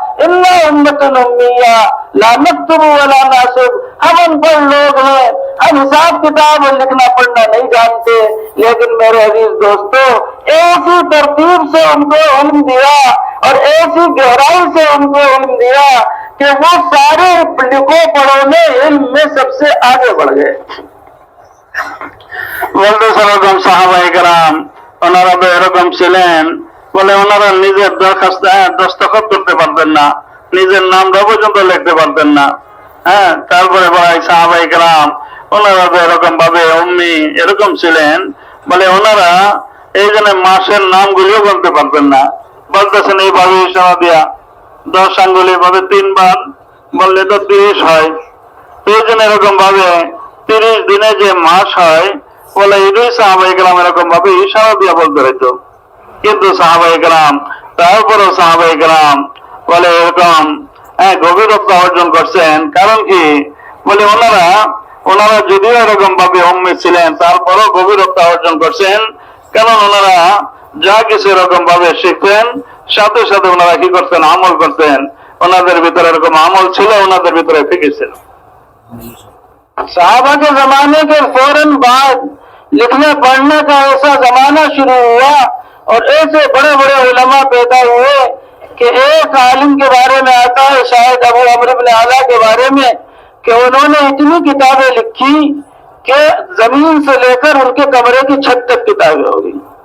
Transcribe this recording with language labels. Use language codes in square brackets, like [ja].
[ar] इन्ना उम्मतुन उम्मिया ला नक्तुबु व ला नहसुब, [hi] हम अनपढ़ लोग हैं, हम हिसाब किताब और लिखना पढ़ना नहीं जानते। लेकिन मेरे अजीज दोस्तों, ऐसी तरतीब से उनको इल्म दिया और ऐसी गहराई से उनको इल्म दिया कि वो सारे लिखो पढ़ो में इल्म में सबसे आगे बढ़ गए। [bn] বলতেছেন এরকম সাহাবায়ে কেরাম ওনারা তো এরকম ছিলেন বলে ওনারা নিজের দস্তখত করতে পারতেন না, নিজের নামটা পর্যন্ত লিখতে পারতেন না। তারপরে ভাই সাহাবায়ে কেরাম ওনারা তো এরকম ভাবে উম্মি এরকম ছিলেন বলে ওনারা এই জন্য মাসের নামগুলিও বলতে পারতেন না। বলতেছেন এইভাবে ইশারা দিয়া 10 আঙ্গুলি ভাবে 3 বার বললে তো 30 হয়। এই জন্য এরকম ভাবে 30 দিনে যে মাস হয় বলে এটাই সাহাবায়ে কেরাম এরকম ভাবে ইশারা দিয়ে বলতে হইতো। কিন্তু সাহাবায়ে কেরাম, তারপরেও সাহাবায়ে কেরাম বলে এরকম গভীরতা অর্জন করছেন। কারণ কি, বলে ওনারা যদিও এরকম ভাবে উম্মি ছিলেন, তারপরেও গভীরতা অর্জন করছেন। কারণ ওনারা যা কিছু এরকম ভাবে শিখতেন, সাথে সাথে ওনারা কি করতেন, আমল করতেন। ওনাদের ভিতরে এরকম আমল ছিল, ওনাদের ভিতরে ফিকির ছিল। [hi] साहबा के जमाने के फौरन बाद लिखने पढ़ने का ऐसा जमाना शुरू हुआ और ऐसे बड़े बड़े उलमा पैदा हुए कि एक आलिम के बारे में आता है, शायद अबू अमर इब्न आला के बारे में, कि उन्होंने इतनी किताबें लिखी कि जमीन से लेकर उनके कमरे की छत तक किताबें हो गई।